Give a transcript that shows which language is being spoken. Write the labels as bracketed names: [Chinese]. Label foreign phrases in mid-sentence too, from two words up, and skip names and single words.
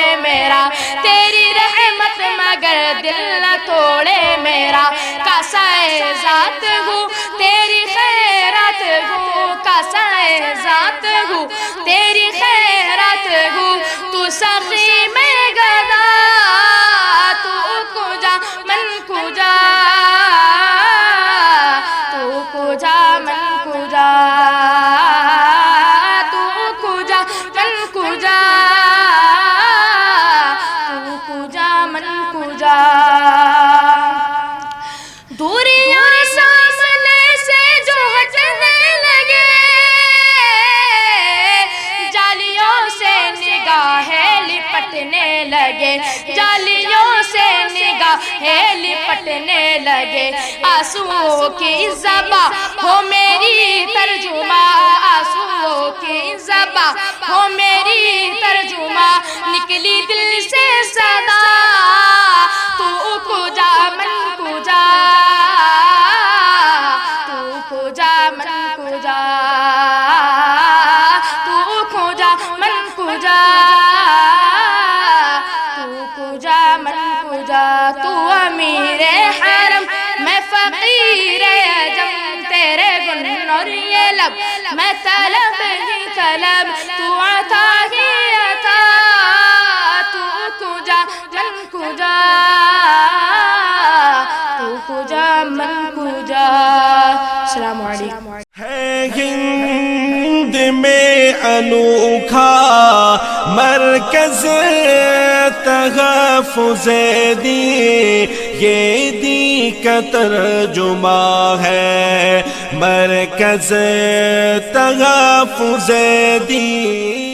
[Urdu] میرا، تیری رحمت مگر دل نہ توڑے میرا، کاسائے ذات ہوں تیری خیرات ہوں، کاسائے ذات ہوں تیری خیرات ہوں، تو سخی میں گدا، [Persian] تو کجا من کجا، تو کجا من کجا، تو کجا من کجا، تو کجا من کجا، [Urdu] دوریاں سامنے سے جو ہٹنے لگے، جالیوں سے نگاہیں لپٹنے لگے، جالیوں سے نگاہیں لپٹنے لگے، آنسوؤں کی زباں ہو میری ترجمہ، آنسوؤں کی زباں ہو میری ترجمہ، نکلی دل سے صدا، [Persian] تو کجا من کجا، تو کجا من کجا، تو کجا من کجا، تو کجا من کجا، [Urdu] تو امیر حرم میں فقیر عجم، تیرے گن اور یہ لب، میں طلب ہی طلب، تو عطا ہی عطا، [Persian] تو کجا من کجا، تو کجا من کجا۔ [Arabic] السلام علیکم. [Urdu] ہے ہند میں انوکھا مرکز تحفظ دین، یہ دین کا ترجمہ ہے مرکز تحفظ دین.